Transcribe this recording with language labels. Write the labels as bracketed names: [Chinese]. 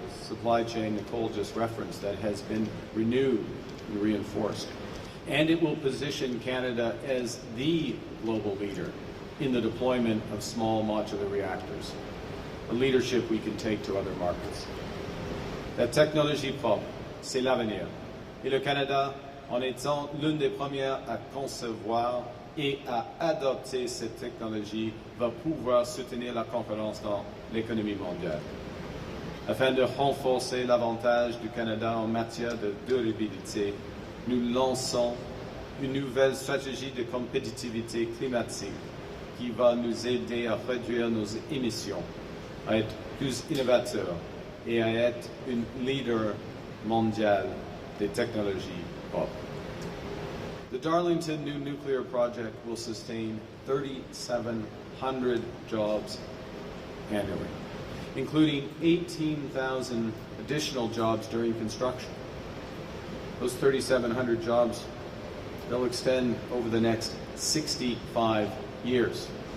[English] The supply chain Nicole just referenced that has been renewed and reinforced. And it will position Canada as the global leader in the deployment of small modular reactors, a leadership we can take to other markets. [French] La technologie propre, c'est l'avenir. Et le Canada, en étant l'une des premières à concevoir et à adopter cette technologie, va pouvoir soutenir la concurrence dans l'économie mondiale. Afin de renforcer l'avantage du Canada en matière de durabilité, nous lançons une nouvelle stratégie de compétitivité climatique qui va nous aider à réduire nos émissions, à être plus innovateurs et à être un leader mondial des technologies propres. [English] The Darlington new nuclear project will sustain 3,700 jobs annually, including 18,000 additional jobs during construction. Those 3,700 jobs, they'll extend over the next 65 years.